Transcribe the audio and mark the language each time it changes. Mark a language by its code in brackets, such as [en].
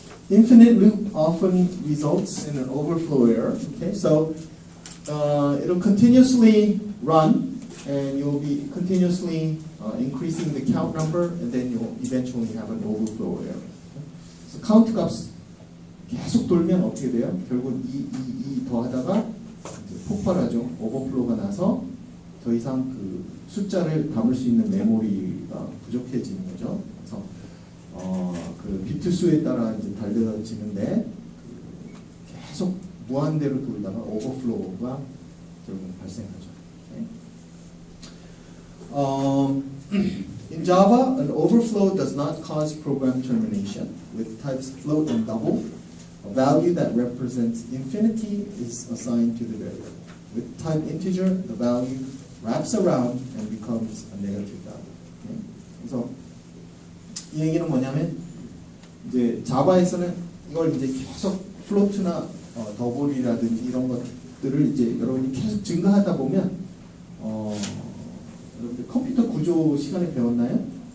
[en] infinite loop often results in an overflow error. Okay, so it'll continuously run, and you'll be continuously increasing the count number, and then you'll eventually have an overflow error. [ko] So count 값 계속 돌면 어떻게 돼요? 결국 이 더하다가 이제 폭발하죠. 오버플로우가 나서 더 이상 그 숫자를 담을 수 있는 메모리가 부족해지는 거죠. 그래서 그 비트 수에 따라 이제 달려지는데 계속 무한대로 돌다가 오버플로우가 결국 발생하죠. [en] Okay. In Java, an overflow does not cause program termination. With types float and double, a value that represents infinity is assigned to the variable. With type integer, the value wraps around and becomes a negative value. Okay? [ko] 그래서 이 얘기는 뭐냐면 이제 자바에서는 이걸 이제 계속 플로트나 더블이라든지 이런 것들을 이제 여러분이 계속 증가하다 보면 여러분들 컴퓨터 구조 시간에 배웠나요?